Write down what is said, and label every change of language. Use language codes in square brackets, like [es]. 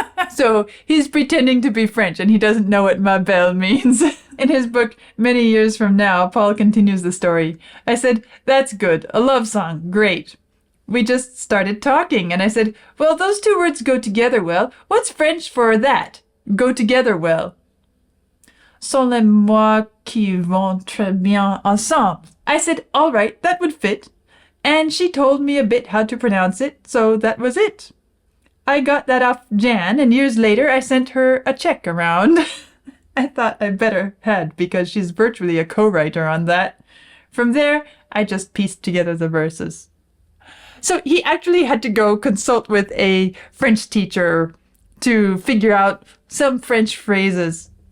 [en] So he's pretending to be French, and he doesn't know what [fr] ma belle [en] means. In his book, Many Years From Now, Paul continues the story. I said, that's good. A love song. Great. We just started talking, and I said, well, those two words go together well. What's French for that? Go together well. [fr] Sont les mots qui vont très bien ensemble. [en] I said, all right, that would fit. And she told me a bit how to pronounce it, so that was it. I got that off Jan, and years later I sent her a check around. I thought I better had, because she's virtually a co-writer on that. From there, I just pieced together the verses. So he actually had to go consult with a French teacher to figure out some French phrases.